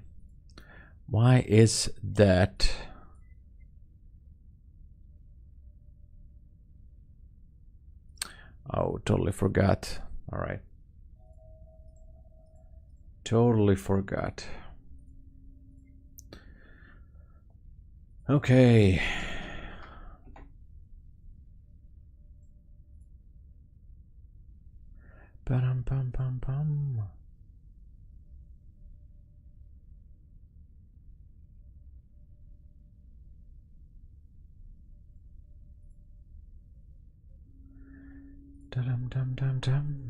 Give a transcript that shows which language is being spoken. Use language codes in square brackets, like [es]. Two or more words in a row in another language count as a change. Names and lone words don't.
[en] Why is that? Oh, totally forgot. All right. Totally forgot. Okay. Pam pam pam pam. Dum dum dum dum.